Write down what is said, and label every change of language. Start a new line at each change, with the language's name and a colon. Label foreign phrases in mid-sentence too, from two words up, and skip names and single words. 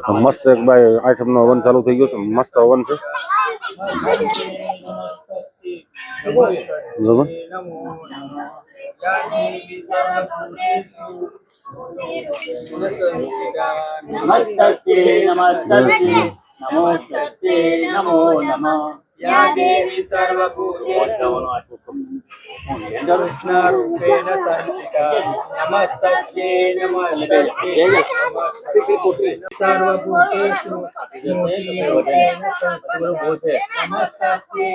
Gujarati: મસ્ત એક ભાઈ આઈટમ નો હવન ચાલુ થઈ ગયો છે, મસ્ત હવન છે બરોબર।
Sanskrit: नमो नमः या देवी सर्वभूतेषु कृष्णरूपेण संस्थिता नमस्तस्यै नमस्तस्यै सर्वभूतेषु नमस्तस्यै